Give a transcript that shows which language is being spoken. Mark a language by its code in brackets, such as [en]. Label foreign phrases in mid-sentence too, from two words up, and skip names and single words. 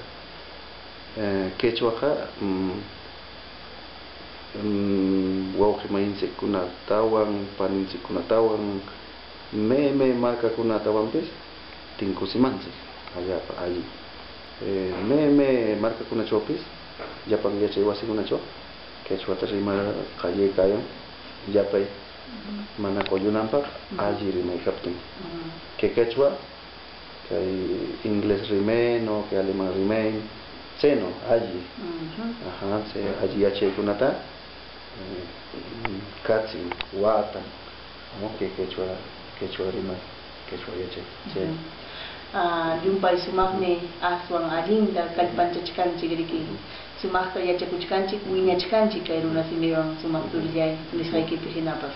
[qu] Quechuaqa, wawqi mayinchikkunatawan, paninchikkunatawan, me markakunatawanpis tinkusimanchik allapa alli. Me markakunachawpis llapan yachay wasikunachaw quechuata rimar qallaykayan llapay mana qollunanpaq alli rimay kaptin. Que quechua, kay inglés rimen, que alemán rimen, chayno alli. Alli yachaykunata katsin, watan, que quechua rimay, quechua yachay. Yumpay sumaqmi aswan allinta kallpanchachkanchik riki, sumaqta yachakuchkanchik, wiñachkanchik kay runasimiwan sumaq turillay nisqaykipi hinapas.